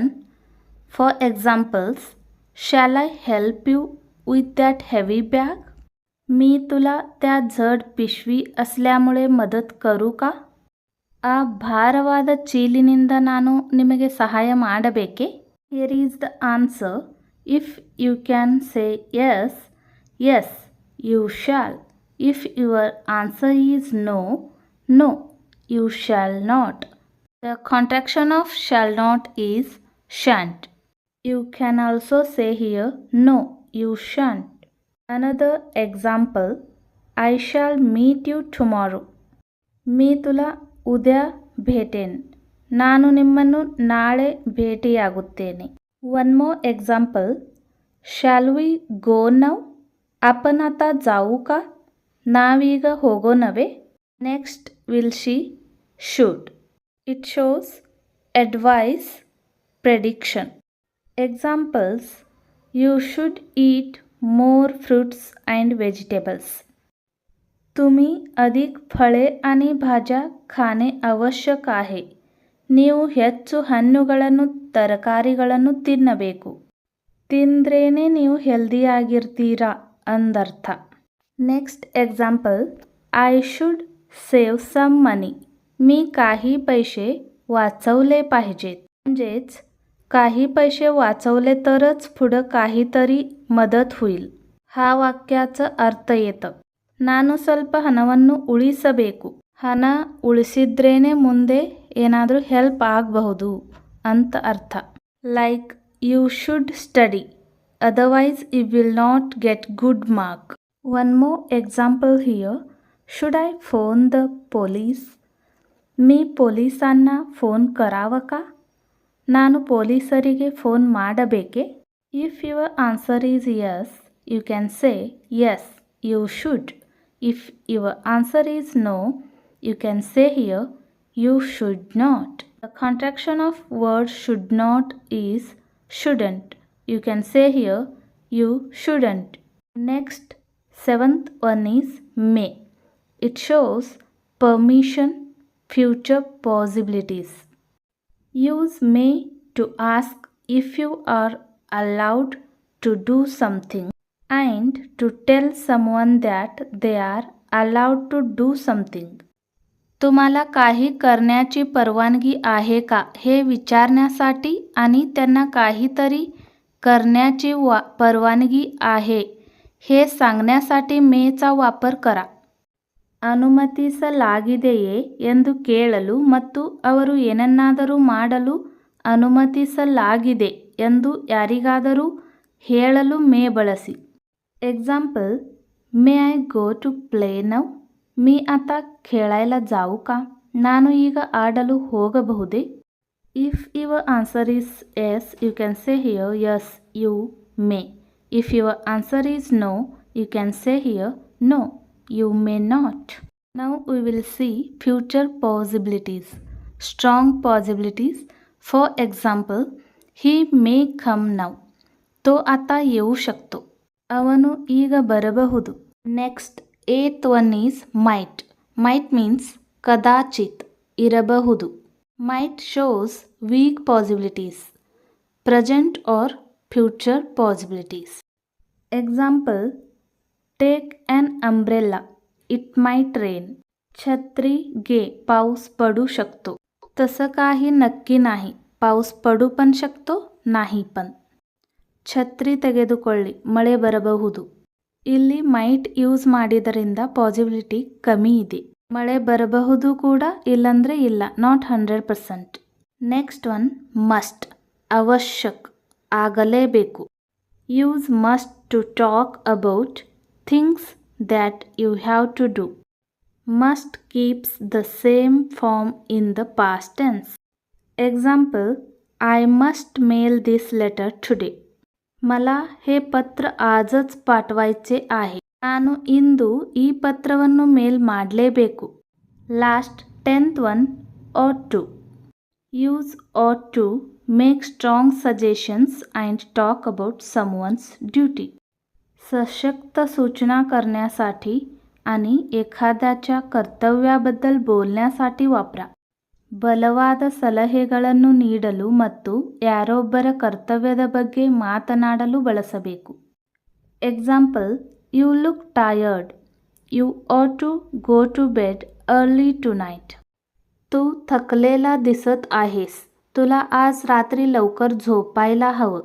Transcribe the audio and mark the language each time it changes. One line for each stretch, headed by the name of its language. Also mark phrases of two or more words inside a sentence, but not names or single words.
English: for examples, शाल I help you with that heavy bag?
Marathi: मी तुला त्या जड पिशवी असल्यामुळे मदत करू का?
Kannada: ಆ ಭಾರವಾದ ಚೀಲಿನಿಂದ ನಾನು ನಿಮಗೆ ಸಹಾಯ ಮಾಡಬೇಕೇ?
English: Here is the answer. If you can say yes, yes, you shall. If your answer is no, no, you shall not. The contraction of shall not is shan't. You can also say here, no, you shan't. Another example, I shall meet you tomorrow.
Marathi: मी तुला उद्या भेटेन.
Kannada: ನಾನು ನಿಮ್ಮನ್ನು ನಾಳೆ ಭೇಟಿಯಾಗುತ್ತೇನೆ.
English: One more example, shall we go now?
Marathi: आपण आता जाऊ का?
Kannada: ನಾವೀಗ ಹೋಗೋಣವೇ?
English: Next will she should. It shows advice, prediction. Examples, you should eat more fruits and vegetables.
Marathi: तुम्ही अधिक फळे आणि भाज्या खाणे आवश्यक आहे.
Kannada: ನೀವು ಹೆಚ್ಚು ಹಣ್ಣುಗಳನ್ನು, ತರಕಾರಿಗಳನ್ನು ತಿನ್ನಬೇಕು. ತಿಂದ್ರೇನೆ ನೀವು ಹೆಲ್ದಿಯಾಗಿರ್ತೀರಾ ಅಂದರ್ಥ.
English: next example, I should save some money.
Marathi: मी काही पैसे वाचवले पाहिजेत. म्हणजेच काही पैसे वाचवले तरच पुढं काहीतरी मदत होईल. हा वाक्याचा अर्थ येतं.
Kannada: ನಾನು ಸ್ವಲ್ಪ ಹಣವನ್ನು ಉಳಿಸಬೇಕು. ಹಣ ಉಳಿಸಿದ್ರೇನೆ ಮುಂದೆ ಏನಾದರೂ ಹೆಲ್ಪ್ ಆಗಬಹುದು ಅಂತ ಅರ್ಥ.
English: like you should study, otherwise you will not get good mark. one more example here, should I phone the police?
Marathi: मी पोलिसांना फोन करावं का?
Kannada: ನಾನು ಪೊಲೀಸರಿಗೆ ಫೋನ್ ಮಾಡಬೇಕೇ?
English: if your answer is yes, you can say yes, you should. If your answer is no, you can say here, you should not. The contraction of word should not is shouldn't. You can say here, you shouldn't. Next, seventh one is may. It shows permission, future possibilities. Use may to ask if you are allowed to do something and to tell someone that they are allowed to do something.
Marathi: तुम्हाला काही करण्याची परवानगी आहे का हे विचारण्यासाठी आणि त्यांना काहीतरी करण्याची परवानगी आहे हे सांगण्यासाठी मेचा वापर कर.
Kannada: ಅನುಮತಿಸಲಾಗಿದೆಯೇ ಎಂದು ಕೇಳಲು ಮತ್ತು ಅವರು ಏನನ್ನಾದರೂ ಮಾಡಲು ಅನುಮತಿಸಲಾಗಿದೆ ಎಂದು ಯಾರಿಗಾದರೂ ಹೇಳಲು ಮೇ ಬಳಸಿ.
English: ಎಕ್ಸಾಂಪಲ್, may I go to play now?
Marathi: मी आता खेळायला जाऊ का?
Kannada: ನಾನು ಈಗ ಆಡಲು ಹೋಗಬಹುದೇ?
English: if your answer is yes, you can say here yes you may. if your answer is no, you can say here no you may not. Now we will see future possibilities. Strong possibilities. For example, he may come now.
Marathi: तो आता येऊ शकतो.
Kannada: ಅವನು ಈಗ ಬರಬಹುದು.
English: Next, eighth one is might. Might means
Kannada: ಕದಾಚಿತ್, ಇರಬಹುದು.
English: Might shows weak possibilities, present or future possibilities. Example, take an umbrella, it might rain.
Marathi: छत्री घे, पाऊस पडू शकतो. तसं काही नक्की नाही, पाऊस पडू पण शकतो, नाही पण.
Kannada: ಛತ್ರಿ ತೆಗೆದುಕೊಳ್ಳಿ, ಮಳೆ ಬರಬಹುದು. ಇಲ್ಲಿ
English: might use
Kannada: ಮಾಡಿದರಿಂದ ಪಾಸಿಬಿಲಿಟಿ ಕಮ್ಮಿ ಇದೆ. ಮಳೆ ಬರಬಹುದು ಕೂಡ, ಇಲ್ಲಂದರೆ ಇಲ್ಲ, ನಾಟ್ 100%.
English: next one must.
Kannada: ಅವಶ್ಯಕ್, ಆಗಲೇಬೇಕು.
English: use must to talk about things that you have to do. Must keeps the same form in the past tense. Example, I must mail this letter today.
Marathi: मला हे पत्र आजच पाठवायचे आहे.
Kannada: ನಾನು ಇಂದು ಈ ಪತ್ರವನ್ನು ಮೇಲ್ ಮಾಡಲೇಬೇಕು.
English: ಲಾಸ್ಟ್ 10th one, ought to. Use ought to make strong suggestions and talk about someone's duty.
Marathi: सशक्त सूचना करण्यासाठी आणि एखाद्याच्या ಕರ್ತವ್ಯಬದ್ಧಲ್ बोलण्यासाठी ವಾಪರ.
Kannada: ಬಲವಾದ ಸಲಹೆಗಳನ್ನು ನೀಡಲು ಮತ್ತು ಯಾರೊಬ್ಬರ ಕರ್ತವ್ಯದ ಬಗ್ಗೆ ಮಾತನಾಡಲು ಬಳಸಬೇಕು.
English: ಎಕ್ಸಾಂಪಲ್, you look tired, you ought to go to bed early tonight.
Marathi: तू थकलेला दिसत आहेस, तुला आज रात्री लवकर झोपायला हवं.